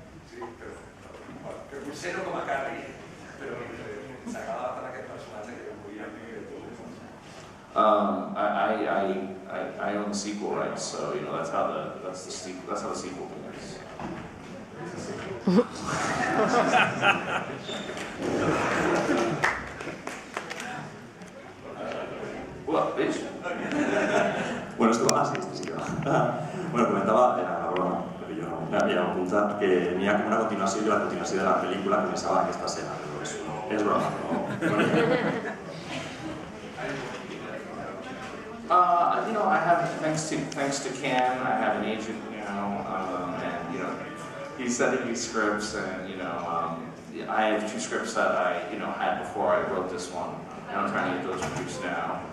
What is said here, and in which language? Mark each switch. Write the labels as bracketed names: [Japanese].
[Catalan] Sí, però que potser no com a Carrie, però s'acaba tant aquest personatge que volia dir [English] I own the sequel rights, so you know that's how the sequel thing is. What, bitch? [Spanish] Bueno, esto sí que va. Bueno, comentaba, era una broma, pero yo no me había apuntado que tenía como una continuación de la continuación de la película que pensaba que esta era, pero es broma, ¿no? [English] You know, I have, thanks to Ken, I have an agent, you know, and, you know, he's sending me scripts, and, you know, I have 2 scripts that I, you know, had before I wrote this one, and I'm trying to get those produced now.